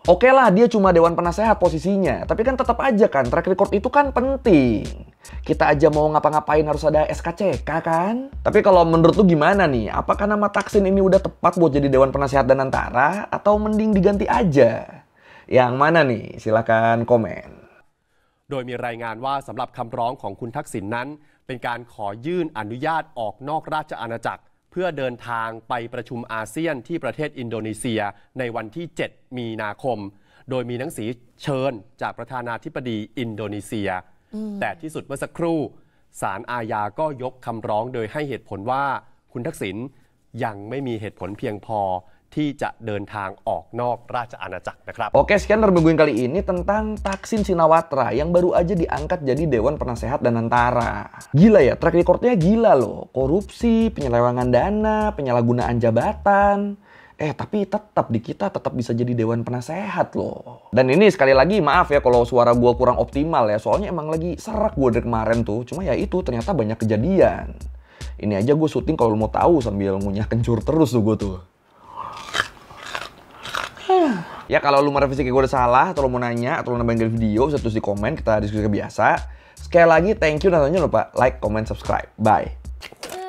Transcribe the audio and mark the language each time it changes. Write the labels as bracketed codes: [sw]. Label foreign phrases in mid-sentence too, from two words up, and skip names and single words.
[id] Oke lah dia cuma Dewan Penasehat posisinya, tapi kan tetap aja kan [en] track record [id] itu kan penting. Kita aja mau ngapa-ngapain harus ada SKCK kan? Tapi kalau menurut lu gimana nih? Apakah nama Thaksin ini udah tepat buat jadi Dewan Penasehat Danantara atau mending diganti aja? Yang mana nih? Silahkan komen. [th] โดยมีรายงานว่าสำหรับคำร้องของคุณทักษิณนั้นเป็นการขอยื่นอนุญาตออกนอกราชอาณาจักรเพื่อเดินทางไปประชุมอาเซียนที่ประเทศอินโดนีเซียในวันที่ 7 มีนาคมโดยมีหนังสือเชิญจากประธานาธิบดีอินโดนีเซียแต่ที่สุดเมื่อสักครู่ศาลอาญาก็ยกคำร้องโดยให้เหตุผลว่าคุณทักษิณยังไม่มีเหตุผลเพียงพอที่จะเดินทางออกนอกราชอาณาจักรนะครับ [id] Oke, sekian Termingguin kali ini tentang Thaksin Shinawatra yang baru aja diangkat jadi Dewan Penasehat Danantara. Gila ya, [en] track recordnya [id] gila loh. Korupsi, penyelewengan dana, penyalahgunaan jabatan. Tapi tetap di kita tetap bisa jadi Dewan Penasehat loh. Dan ini sekali lagi maaf ya kalau suara gue kurang optimal ya. Soalnya emang lagi serak gue dari kemarin tuh. Cuma ya itu ternyata banyak kejadian. Ini aja gue syuting kalau mau tahu sambil ngunyah kencur terus tuh gue tuh. Ya kalau lu merevisi kayak gue udah salah, atau lu mau nanya, atau lu nambahin video, bisa tulis di komen, kita diskusi kayak biasa. Sekali lagi, [en] thank you, [id] dan jangan lupa [en] like, comment, subscribe. [id] Bye.